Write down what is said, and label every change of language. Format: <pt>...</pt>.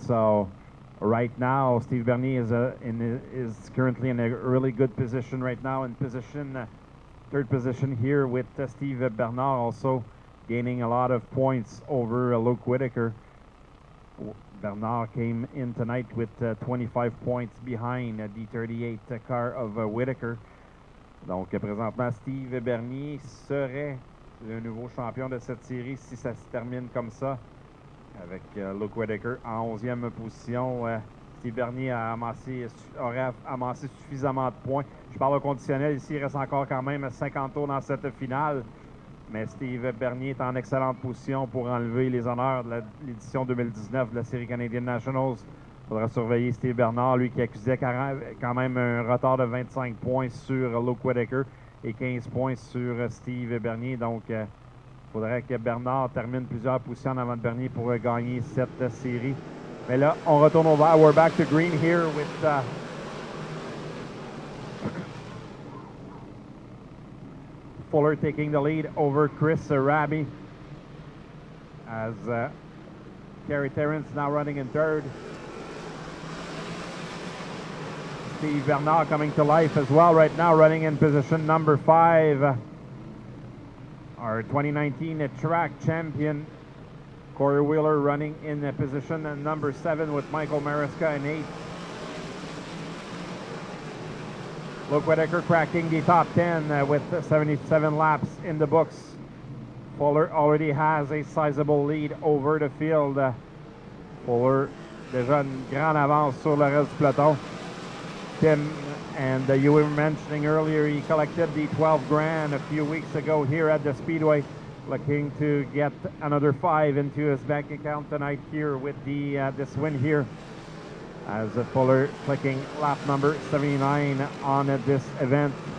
<en>So right now, Steve Bernier is currently in a really good position right now, in position, third position here with Steve Bernard also gaining a lot of points over Luke Whitaker. Bernard came in tonight with 25 points behind the 38 car of Whitaker.</en> <fr>Donc présentement, Steve Bernier serait le nouveau champion de cette série si ça se termine comme ça, avec Luke Whitaker en 11e position. Steve Bernier aurait amassé suffisamment de points. Je parle au conditionnel ici, il reste encore quand même 50 tours dans cette finale. Mais Steve Bernier est en excellente position pour enlever les honneurs de l'édition 2019 de la série Canadian Nationals. Il faudra surveiller Steve Bernard, lui qui accusait quand même un retard de 25 points sur Luke Whitaker et 15 points sur Steve Bernier. Donc, il faudrait que Bernard termine plusieurs positions en avant de Bernier pour gagner cette série. Mais là, on retourne au vert.</fr> <en>We're back to green here with Fuller taking the lead over Chris Raby, as Kerry Terrence now running in third. Steve Bernard coming to life as well right now, running in position number 5. Our 2019 track champion, Corey Wheeler, running in position number 7 with Michael Mariska in 8th. Luke Whitaker cracking the top 10 with 77 laps in the books. Fuller already has a sizable lead over the field.</en> <fr>Fuller déjà une grande avance sur le reste du peloton.</fr> <en>Tim, and you were mentioning earlier, he collected the 12 grand a few weeks ago here at the Speedway, looking to get another 5 into his bank account tonight here with this win here. As Fuller clicking lap number 79 on this event.</en>